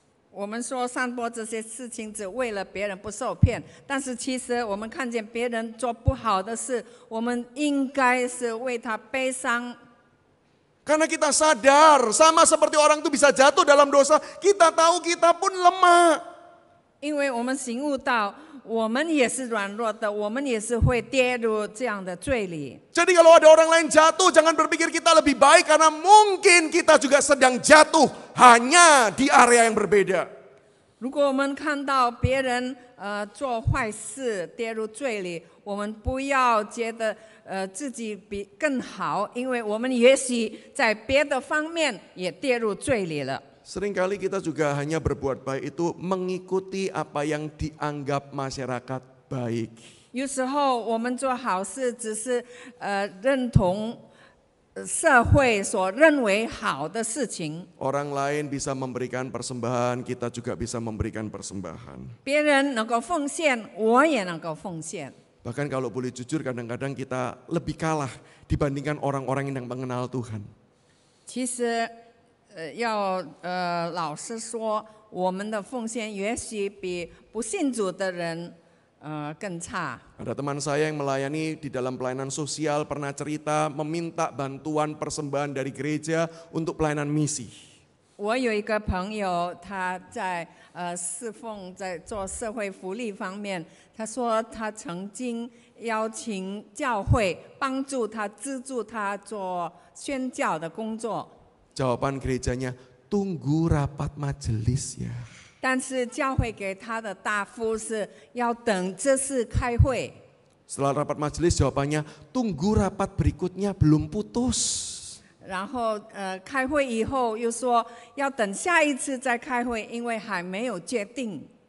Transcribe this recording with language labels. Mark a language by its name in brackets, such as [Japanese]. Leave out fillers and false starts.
[Chinese] 我们说散播这些事情只为了别人不受骗，但是其实我们看见别人做不好的事，我们应该是为他悲伤。 [Indonesian] Karena kita sadar, sama seperti orang itu bisa jatuh dalam dosa, kita tahu kita pun lemah. [Chinese] 因为我们醒悟到，我们也是软弱的，我们也是会跌入这样的罪里。 [Indonesian] Jadi kalau ada orang lain jatuh, jangan berpikir kita lebih baik karena mungkin kita juga sedang jatuh, hanya di area yang berbeda. [Chinese] 如果我们看到别人做坏事跌入罪里，我们不要觉得自己比更好，因为我们也许在别的方面也跌入罪里了。 [Indonesian] Seringkali kita juga hanya berbuat baik itu mengikuti apa yang dianggap masyarakat baik. [Chinese] 有时候我们做好事只是认同社会所认为好的事情。 [Indonesian] Orang lain bisa memberikan persembahan, kita juga bisa memberikan persembahan. [Chinese] 别人能够奉献，我也能够奉献。 [Indonesian] Bahkan kalau boleh jujur kadang-kadang kita lebih kalah dibandingkan orang-orang yang mengenal Tuhan. [Chinese] 其实要老实说，我们的奉献也许比不信主的人更差。 [Indonesian] Ada teman saya yang melayani di dalam pelayanan sosial pernah cerita meminta bantuan persembahan dari gereja untuk pelayanan misi. [Chinese] 我有一个朋友，他在侍奉，在做社会福利方面，他说他曾经邀请教会帮助他、资助他做宣教的工作。 [Indonesian] Jawaban gerejanya, tunggu rapat majelis ya. [Chinese] 但是教会给他的答复是要等这次开会。 [Indonesian] Setelah rapat majelis jawabannya, tunggu rapat berikutnya belum putus. [Chinese] 然后开会以后又说要等下一次再开会，因为还没有决定。